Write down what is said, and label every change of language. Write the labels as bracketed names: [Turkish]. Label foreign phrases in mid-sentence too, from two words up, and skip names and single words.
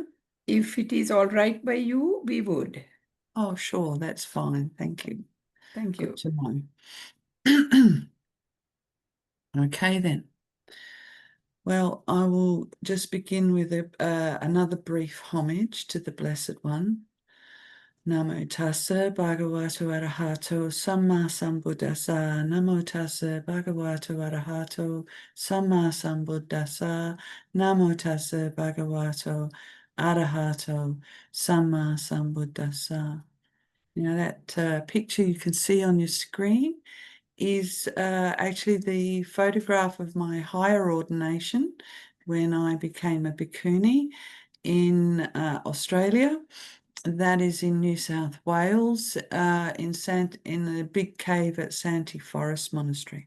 [English] If it is all right by you, we would. Oh, sure, that's fine. Thank you. Thank you. Good to know. Okay, then. Well, I will just begin with another brief homage to the Blessed One. [Pali] Namo tassa bhagavato arahato samma sambuddhassa. Namo tassa bhagavato arahato samma sambuddhassa. Namo tassa bhagavato arahato samma sambuddhassa. [English] You know, that picture you can see on your screen is actually the photograph of my higher ordination when I became a Bhikkhuni in Australia. That is in New South Wales, in the big cave at Santacari Forest Monastery.